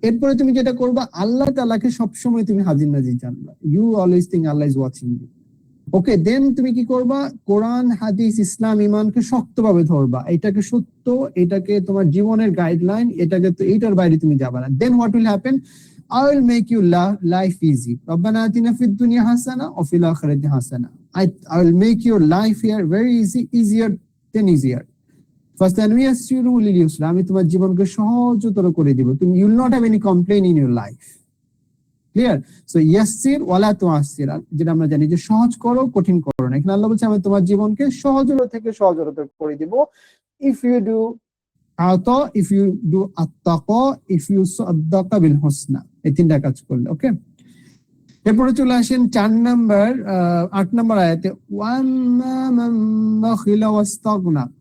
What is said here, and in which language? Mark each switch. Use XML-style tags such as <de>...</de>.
<bn>এরপরে তুমি যেটা করবা, আল্লাহ তাআলাকে সবসময় তুমি হাজির নাজির জানবা।</bn> <en>You always think Allah is watching you. Okay, then</en> <bn>তুমি কি করবা? কোরআন, হাদিস, ইসলাম, ঈমানকে শক্তভাবে ধরবা, এটাকে সত্য, এটাকে তোমার জীবনের গাইডলাইন, এটাকে তো এইটার বাইরে তুমি যাবা না।</bn> <en>Then what will happen? I will make your life easy.</en> <ar>ربنا آتنا في الدنيا حسنة وفي الآخرة حسنة.</ar> <en>I will make your life here very easy, easier than easier.</en> <ar>ফাসানুয়াসিরুহু লিল ইউসরা,</ar> <bn>আমি তোমার জীবনকে সহজতর করে দিব। তুমি</bn> <en>you will not have any complaint in your life. Clear?</en> <bn>So</bn> <ar>ইয়াসসির ওয়ালা তুআসসির,</ar> <bn>যেটা আমরা জানি যে সহজ করো, কঠিন করো না। এখানে আল্লাহ বলছে আমি তোমার জীবনকে সহজতর থেকে সহজতর করে দিব।</bn> <en>If you do আতা, if you do আত-তাকওয়া, if you</en> <ar>সাদ্দাকা বিল হুসনা,</ar> <bn>এই তিনটা কাজ করলে। ওকে, এরপরে চলে আসেন 8 নম্বর আয়াতে,</bn> <ar>ওয়াম্মা মান বাখিলা ওয়াস্তাগনা।</ar>